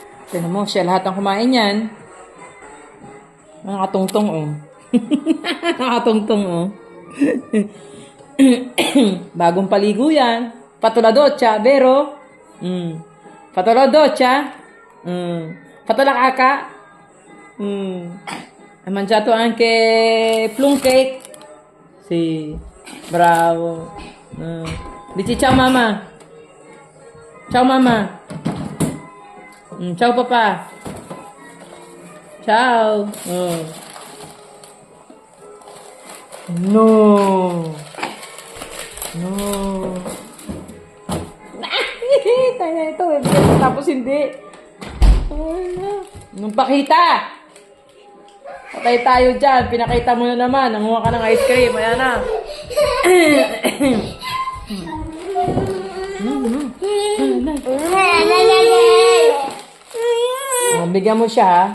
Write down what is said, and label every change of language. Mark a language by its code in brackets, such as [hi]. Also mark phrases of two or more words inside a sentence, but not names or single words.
[tl] Tignan mo, siya lahat ang kumain yan. Nakatungtong, oh. Nakatungtong, oh. Bagong paligo yan. Patuladocha, Vero. Patuladocha. Patulakaka. [it] Ha mangiato anche plum cake. Sì, bravo. Dici ciao mamma. Ciao mamma. Ciao papà. Ciao. No. No. [tl] Tayo na ito. Tapos hindi. Nung pakita. Patay tayo dyan. Pinakita mo na naman. Nanguha ka ng [en] ice cream. [tl] Ayan na. Bigyan mo siya, ha?